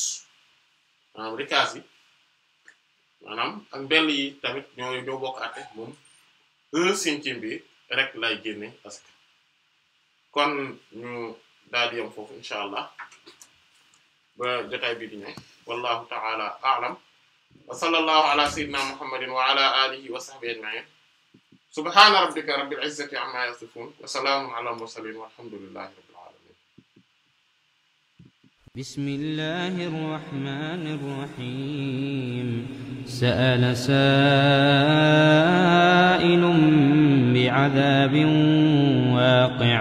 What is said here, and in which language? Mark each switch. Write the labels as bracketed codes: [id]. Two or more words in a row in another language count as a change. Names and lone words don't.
[wo] maanaam rikaaz yi maanaam ak mbell yi tamit ñoo bokk àtte moom 1/5 bi rek lay génne asaka kon ñu daal di yam foofu [ar] إن شاء الله [wo] ba jotaay bi di ñëw [ar] والله تعالى أعلم وصلى الله على سيدنا محمد وعلى آله وصحبه أجمعين سبحان ربك رب العزة عما يصفون وسلام على المرسلين والحمد لله رب العالمين بسم الله الرحمن الرحيم سأل سائل بعذاب واقع'